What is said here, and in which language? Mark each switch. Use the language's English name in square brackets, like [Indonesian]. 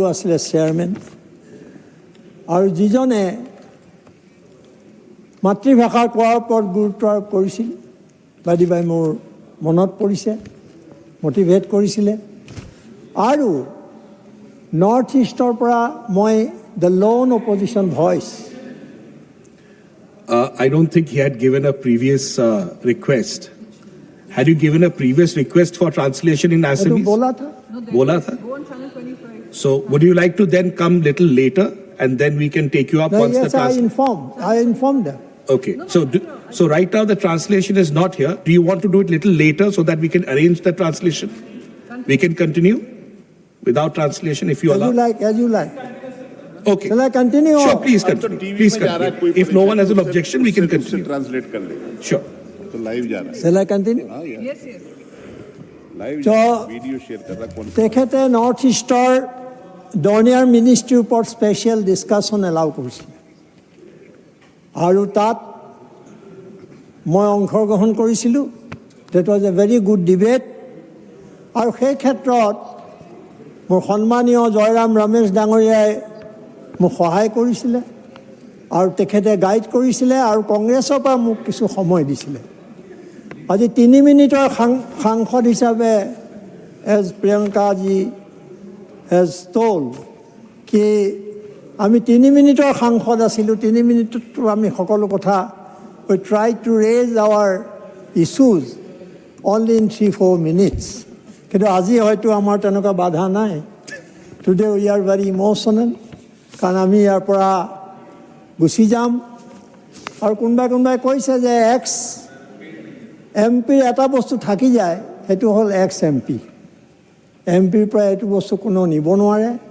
[Assamese] আছিলে চেয়াৰমেন আৰু যিজনে মাতৃভাষাৰ কোৱাৰ ওপৰত গুৰুত্ব আৰোপ কৰিছিল বাইদেউ মোৰ মনত পৰিছে মটিভেট কৰিছিলে আৰু নৰ্থ ইষ্টৰ পৰা মই the loan opposition voice [English] I don't think he had given a previous request. Had you given a previous request for translation in Assamese? [Hindi] Bola tha? [English] So would you like to then come little later and then we can take you up once the translation? I informed them. Okay. So right now the translation is not here. Do you want to do it little later so that we can arrange the translation? We can continue without translation if you allow. As you like. Okay. Shall I continue? Sure, please continue. Please continue. If no one has an objection, we can continue. [Hindi] Translate kar le. [English] Sure. [Hindi] तो live जा रहा है. [English] Shall I continue? Yes. [Hindi] Live video share कर रहा कौन? [Assamese] তেখেতে north ইষ্টৰ ডনিয়াৰ মিনিষ্ট্ৰীৰ ওপৰত স্পেচিয়েল ডিছকাশ্যন এলাউ কৰিছিলে আৰু তাত মই অংশগ্ৰহণ কৰিছিলোঁ. [English] that was a very good debate [Assamese] আৰু সেই ক্ষেত্ৰত মোৰ সন্মানীয় জয়ৰাম ৰমেশ ডাঙৰীয়াই মোক সহায় কৰিছিলে আৰু তেখেতে গাইড কৰিছিলে আৰু কংগ্ৰেছৰ পৰা মোক কিছু সময় দিছিলে. আজি 3 মিনিটৰ সাংসদ হিচাপে এজ প্ৰিয়ংকাজি হেজ told কি আমি 3 মিনিটৰ সাংসদ আছিলোঁ. 3 মিনিটতো আমি সকলো কথা [English] we tried to raise our issues only in 3-4 minutes. [Assamese] কিন্তু আজি হয়তো আমাৰ তেনেকুৱা বাধা নাই. [English] Today we are very emotional [Assamese] কাৰণ আমি ইয়াৰ পৰা গুচি যাম আৰু কোনোবাই কৈছে যে এক্স এমপিৰ এটা বস্তু থাকি যায় সেইটো হ'ল এক্স এমপিৰ পৰা এইটো বস্তু কোনো নিব নোৱাৰে.